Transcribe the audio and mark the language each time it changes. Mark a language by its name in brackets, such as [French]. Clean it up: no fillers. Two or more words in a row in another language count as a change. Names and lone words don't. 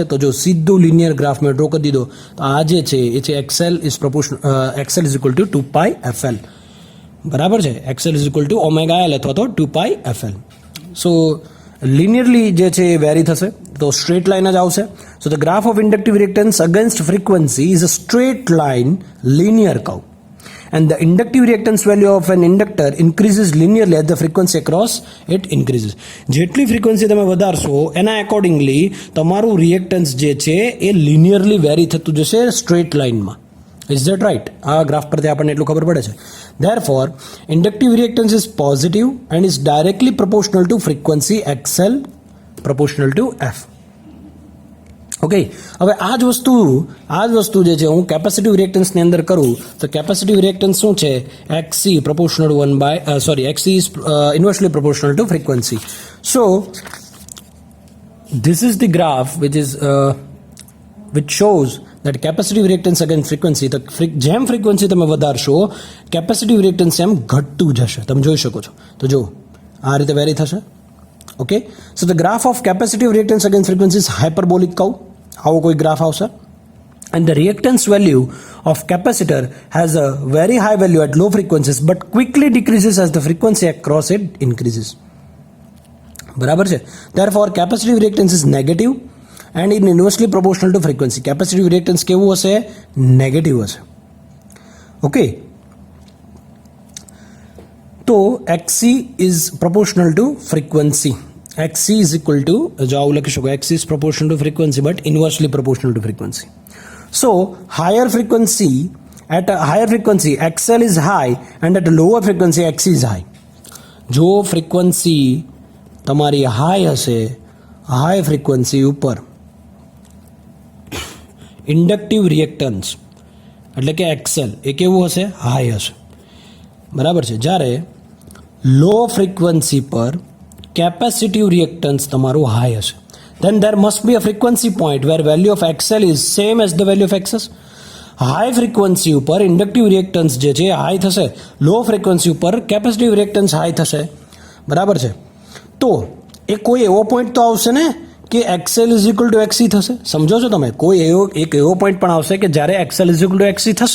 [Gujarati] તો જો સીધું લિનિયર ગ્રાફ મેં ડ્રો કરી દીધો તો આ જે છે એ છે [English] XL is equal to 2πfl. [Gujarati] બરાબર છે? [English] XL is equal to omega L [Gujarati] અથવા તો 2πfl. [English] so linearly [Gujarati] જે છે એ વેરી થશે, તો [English] straight line [Gujarati] જ આવશે. [English] So the graph of inductive reactance against frequency is a straight line linear curve, and the inductive reactance value of an inductor increases linearly as the frequency across it increases. [Gujarati] જેટલી ફ્રીક્વન્સી તમે વધારશો એના એકોર્ડિંગલી તમારું રિએક્ટન્સ જે છે એ [English] linearly vary [Gujarati] થતું જશે સ્ટ્રેટ લાઇનમાં. [English] Is that right? [Gujarati] આ ગ્રાફ પરથી આપણને એટલું ખબર પડે છે. [English] Therefore inductive reactance is positive and is directly proportional to frequency XL proportional to F. [Gujarati] ઓકે, હવે આ જ વસ્તુ જે છે હું કેપેસિટિવ રિએક્ટન્સની અંદર કરું તો [English] capacitive reactance [Gujarati] શું છે? [English] XC proportional XC is inversely proportional to frequency. સો this is the graph which shows that capacitive reactance against frequency. [Gujarati] તો જેમ ફ્રીક્વન્સી તમે વધારશો [English] capacitive reactance [Gujarati] એમ ઘટતું જશે. તમે જોઈ શકો છો. તો જો આ રીતે વેરી થશે. [English] Okay, so the graph of capacitive reactance against frequency is hyperbolic curve. [Gujarati] આવો કોઈ ગ્રાફ આવશે. [English] And the reactance value of capacitor has a very high value at low frequencies but quickly decreases as the frequency across it increases. [Gujarati] બરાબર છે. [English] Therefore capacitive reactance is negative and in inversely proportional to frequency. Capacitive reactance [Gujarati] કેવું હશે? નેગેટિવ હશે. ઓકે, તો [English] XC is proportional to frequency. XC is equal to, [Gujarati] જો આવું લખી શકો, [English] XC is proportional to frequency but inversely proportional to frequency. So higher frequency, at a higher frequency XL is high and at a lower frequency XC is high. [Gujarati] જો ફ્રીક્વન્સી તમારી હાઈ હશે, [English] high frequency [Gujarati] ઉપર [English] inductive reactance [Gujarati] એટલે કે XL એ કેવું હશે? હાઈ હશે. બરાબર છે. જ્યારે [English] low frequency [Gujarati] પર [English] capacitive reactance [Gujarati] તમારું હાઈ હશે. [English] then there must be a frequency point where value of XL is same as the value of XS. high frequency [Gujarati] ઉપર [English] inductive reactance [Gujarati] જે છે હાઈ થશે, [English] low frequency [Gujarati] ઉપર [English] capacitive reactance [Gujarati] હાઈ થશે. બરાબર છે. તો એ કોઈ એવો પોઈન્ટ તો આવશે ને કે [English] XL is equal to XC [Gujarati] થશે. સમજો છો તમે? કોઈ એવો પોઈન્ટ પણ આવશે કે જ્યારે [English] XL is equal to XC [Gujarati] થશે.